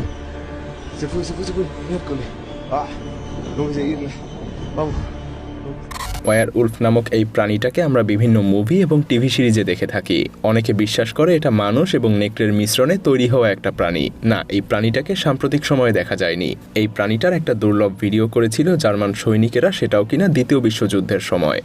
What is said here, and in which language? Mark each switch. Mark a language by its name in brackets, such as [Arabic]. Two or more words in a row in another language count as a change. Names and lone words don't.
[Spanish] Se fue, miércoles. ¡Ah! Vamos a seguirla. Vamos. [Bangla] ওয়ার উলফ নামক এই প্রাণীটাকে আমরা বিভিন্ন মুভি এবং টিভি সিরিজে দেখে থাকি। অনেকে বিশ্বাস করে এটা মানুষ এবং নেকড়ের মিশ্রণে তৈরি হওয়া একটা প্রাণী। না, এই প্রাণীটাকে সাম্প্রতিক সময়ে দেখা যায়নি। এই প্রাণীটার একটা দুর্লভ ভিডিও করেছিল জার্মান সৈনিকেরা, সেটাও কিনা দ্বিতীয় বিশ্বযুদ্ধের সময়।